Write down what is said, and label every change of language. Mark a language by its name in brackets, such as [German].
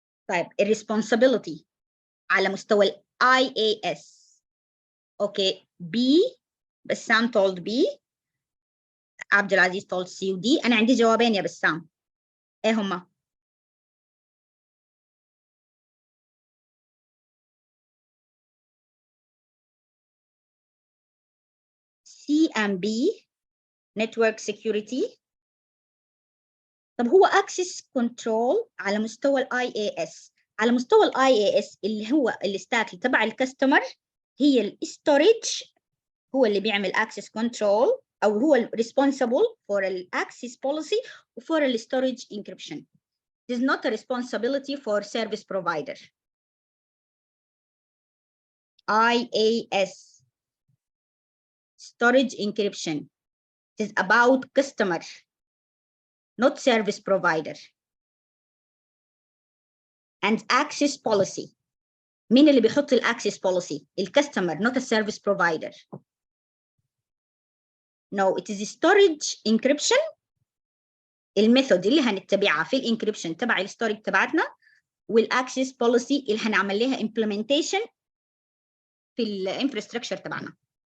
[Arabic] طيب responsibility على مستوى ال IaaS. اوكي B بسام told B، عبد العزيز told C و D. انا عندي جوابين يا بسام، ايه هما؟ [English] C and B network security. [Arabic] طب هو access control على مستوى ال IaaS، على مستوى ال IaaS اللي هو الستاك اللي تبع الكاستمر، هي الستورج هو اللي بيعمل access control او هو [English] responsible for [Arabic] ال access policy for ال storage encryption. [English] It is not a responsibility for service provider. IaaS storage encryption is about customer, not service provider. And access policy. [Arabic] مين اللي بيحط ال access policy؟ الكاستمر [English] not a service provider. No, it is storage encryption. [Arabic] الميثود اللي هنتبعها في الانكريبشن تبع الستورج تبعتنا، والاكسس بوليسي اللي هنعمل لها implementation في الانفراستراكشر تبعنا.